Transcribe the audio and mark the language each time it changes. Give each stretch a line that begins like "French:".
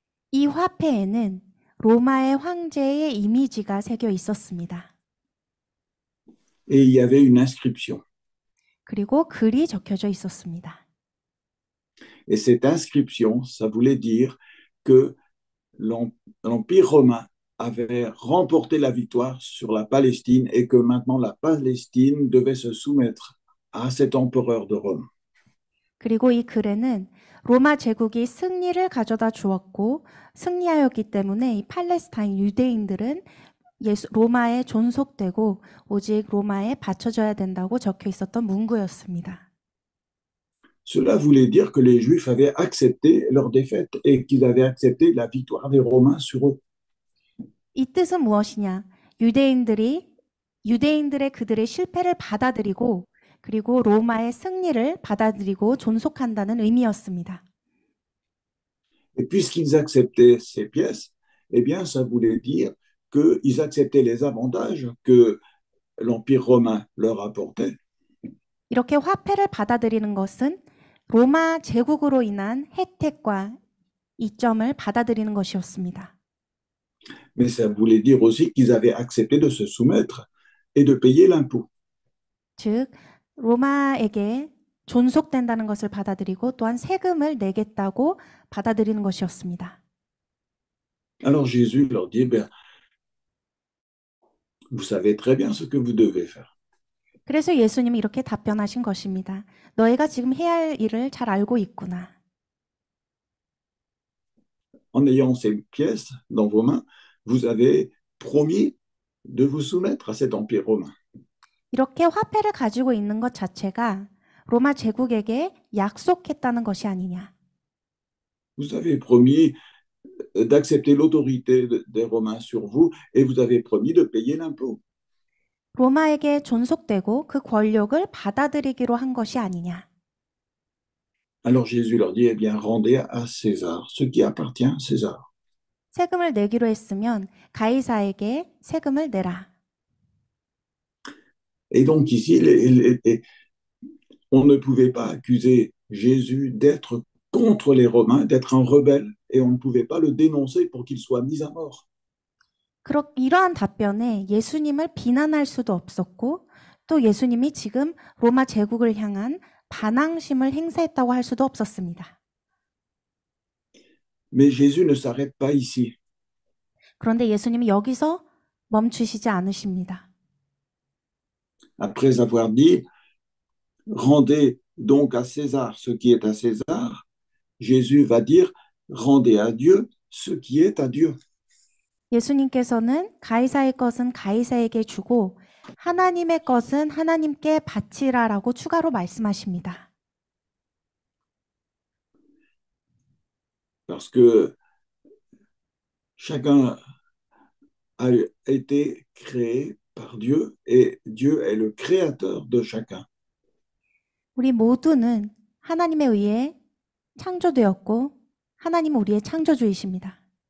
Korean: 이 화폐에는 로마의 황제의 이미지가 새겨 있었습니다.
French: Et il y avait une inscription.
Korean: 그리고 글이 적혀져 있었습니다.
French: Et cette inscription, ça voulait dire que l'Empire romain avait remporté la victoire sur la Palestine et que maintenant la Palestine devait se soumettre à cet empereur de Rome.
Korean: 그리고 이 글에는 로마 제국이 승리를 가져다 주었고 승리하였기 때문에 이 팔레스타인 유대인들은 로마에 존속되고 오직 로마에 바쳐져야 된다고 적혀 있었던 문구였습니다.
French: Cela voulait dire que les Juifs avaient accepté leur défaite et qu'ils avaient accepté la victoire des Romains sur eux.
Korean: 이 뜻은 무엇이냐? 유대인들의 그들의 실패를 받아들이고 그리고 로마의 승리를 받아들이고 존속한다는 의미였습니다.
French: Et puisqu'ils acceptaient ces pièces, eh bien, ça voulait dire qu'ils acceptaient les avantages que l'Empire romain leur apportait.
Korean: 이렇게 화폐를 받아들이는 것은 로마 제국으로 인한 혜택과 이점을 받아들이는 것이었습니다.
French: Mais ça voulait dire aussi qu'ils avaient accepté de se soumettre et de payer l'impôt.
Korean: 즉 로마에게 존속된다는 것을 받아들이고 또한 세금을 내겠다고 받아들이는 것이었습니다.
French: Alors Jésus leur dit, ben, vous savez très bien ce que vous devez faire.
Korean: 그래서 예수님이 이렇게 답변하신 것입니다. 너희가 지금 해야 할 일을 잘 알고 있구나.
French: En ayant ces pièces dans vos mains, vous avez promis de vous soumettre à cet empire romain.
Korean: 이렇게 화폐를 가지고 있는 것 자체가 로마 제국에게 약속했다는 것이 아니냐.
French: Vous avez promis d'accepter l'autorité des Romains sur vous et vous avez promis de payer l'impôt.
Korean: 로마에게 존속되고 그 권력을 받아들이기로 한 것이 아니냐.
French: Alors Jésus leur dit, eh bien, rendez à César ce qui appartient à César.
Korean: 세금을 내기로 했으면 가이사에게 세금을 내라.
French: Et donc ici, on ne pouvait pas accuser Jésus d'être contre les Romains, d'être un rebelle, et on ne pouvait pas le dénoncer pour qu'il soit mis à mort.
Korean: 이러한 답변에 예수님을 비난할 수도 없었고 또 예수님이 지금 로마 제국을 향한 반항심을 행사했다고 할 수도 없었습니다.
French: Mais Jésus ne s'arrête pas ici.
Korean: 그런데 예수님이 여기서 멈추시지 않으십니다.
French: Après avoir dit, rendez donc à César ce qui est à César, Jésus va dire, rendez à Dieu ce qui est à Dieu.
Korean: 예수님께서는 가이사의 것은 가이사에게 주고 하나님의 것은 하나님께 바치라라고 추가로 말씀하십니다.
French: Parce que chacun a été créé par Dieu et Dieu est le créateur de chacun.
Korean: 우리 모두는 하나님에 의해 창조되었고 하나님은 우리의 창조주이십니다.